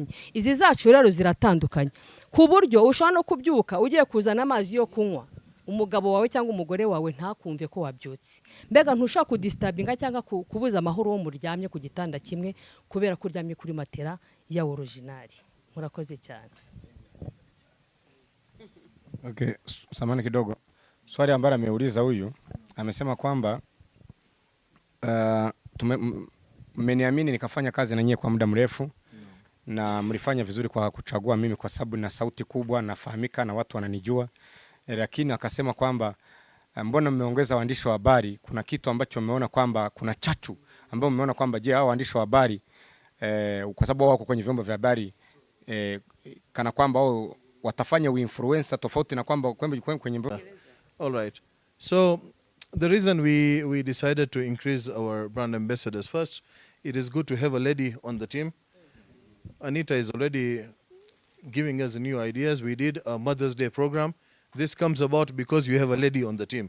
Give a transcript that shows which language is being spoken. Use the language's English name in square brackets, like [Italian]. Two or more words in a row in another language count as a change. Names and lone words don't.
[Kinyarwanda] Izi zacu rero ziratandukanye ku buryo ushobora no kubyuka ugiye kuzana amazi yo kunywa, umugabo wawe cyangwa umugore wawe ntakumve ko wabyutse. Mbega ntushaka kudisturbinga cyangwa kubuza amahoro wo muryamye ku gitanda kimwe kubera ko uryamye kuri matera ya original. Murakoze cyane. [Swahili] Okay, samahani kidogo. Swali ambalo ameuliza huyu, amesema kwamba mmeniamini nikafanya kazi na nyie kwa muda mrefu, na mlifanya vizuri kwa kuchagua mimi kwa sababu na sauti kubwa, nafahamika na watu wananijua. Lakini akasema kwamba mbona mmeongeza waandishi wa habari? Kuna kitu ambacho mmeona kwamba kuna chatu ambao mmeona kwamba je, hao waandishi wa habari kwa sababu wako kwenye vyombo vya habari kana kwamba wao watafanya uinfluencer tofauti na kwamba kwenye [English] All right. So the reason we decided to increase our brand ambassadors, first, it is good to have a lady on the team. Anita is already giving us new ideas. We did a Mother's Day program. This comes about because you have a lady on the team.